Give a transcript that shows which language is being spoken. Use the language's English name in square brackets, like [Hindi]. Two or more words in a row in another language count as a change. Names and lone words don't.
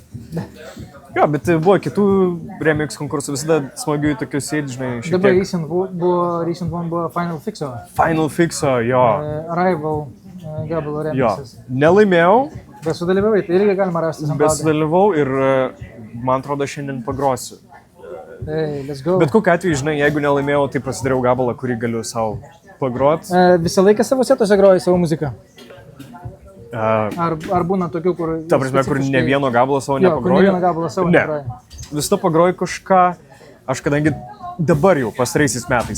[Lithuanian] Jo, bet buvo kitų remix konkursų, visada smagių tokių sėdį, žinai, šiek tiek. Dabar [English] Recent One [Lithuanian] buvo Final Fixo. Final Fixo, jo. Arrival gabalo remixas. Jo, nelaimėjau. Bet sudalyvavai, tai irgi galima rasti SoundCloud'e. Bet sudalyvau ir man atrodo šiandien pagrosiu. [English] Hey, let's go. [Lithuanian] Bet kokiu atveju, žinai, jeigu nelaimėjau, tai pasidariau gabalą, kurį galiu savo pagroti. Visą laiką savo setuose groji savo muziką? Ar būna tokių, kur... Ta prasme, kur ne vieno gabalo savo nepagroju? Ne vieno gabalo savo nepagroju. Visą pagroju kažką, aš kadangi dabar jau pastaraisiais metais.